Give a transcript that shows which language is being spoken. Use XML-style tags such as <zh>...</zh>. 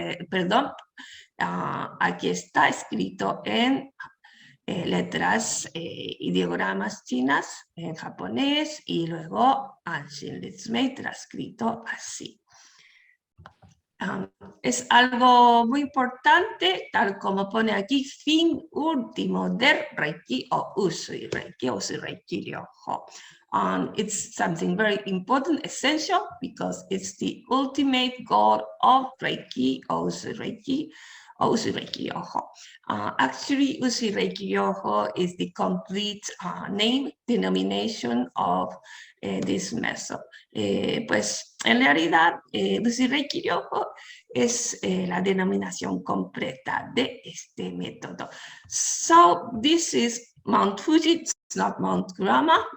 <es>Perdón, aquí está escrito en letras y diagramas chinas en japonés y luego Anshin Ritsumei transcrito así. Es algo muy importante, tal como pone aquí, fin último del Reiki o Usui Reiki Ryoho.</es> <en>It's something very important, essential, because it's the ultimate goal of Reiki, or Usui Reiki Ryoho. Actually, Usui Reiki Ryoho is the complete name, denomination of this method.</en> <es>Pues en realidad, Usui Reiki Ryoho es la denominación completa de este método.</es> <en>So this is Mount Fuji, it's not Mount Kurama.</en>